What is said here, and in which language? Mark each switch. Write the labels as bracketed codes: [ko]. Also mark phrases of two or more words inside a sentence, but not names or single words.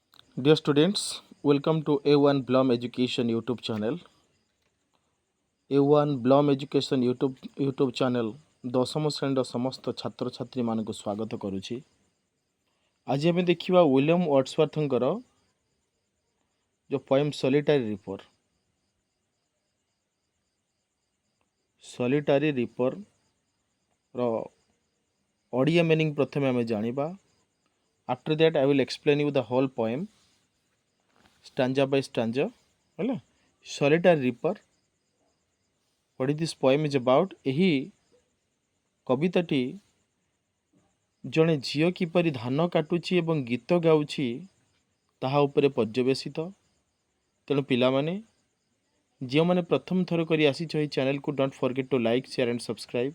[en] Dear students, welcome to A1 Blom Education YouTube channel. [or] A1 Blom Education YouTube channel ଦଶମ ଶ୍ରେଣୀର ସମସ୍ତ ଛାତ୍ରଛାତ୍ରୀମାନଙ୍କୁ ସ୍ୱାଗତ କରୁଛି। ଆଜି ଆମେ ଦେଖିବା ୱିଲିୟମ୍ ୱାର୍ଡସୱାର୍ଥଙ୍କର ଯେଉଁ ପୋଏମ୍ ସଲିଟାରୀ ରିପର [en] Odia meaning [or] ପ୍ରଥମେ ଆମେ ଜାଣିବା। [en] After that I will explain you the whole poem stanza by stanza. [or] ହେଲା ସଲିଟାରୀ ରିପର [en] what is this poem is about। [or] ଏହି କବିତାଟି ଜଣେ ଝିଅ କିପରି ଧାନ କାଟୁଛି ଏବଂ ଗୀତ ଗାଉଛି ତାହା ଉପରେ ପର୍ଯ୍ୟବେସିତ। ତେଣୁ ପିଲାମାନେ ଯେଉଁମାନେ ପ୍ରଥମ ଥର କରି ଆସିଛ ଏହି ଚ୍ୟାନେଲକୁ [en] don't forget to like share and subscribe.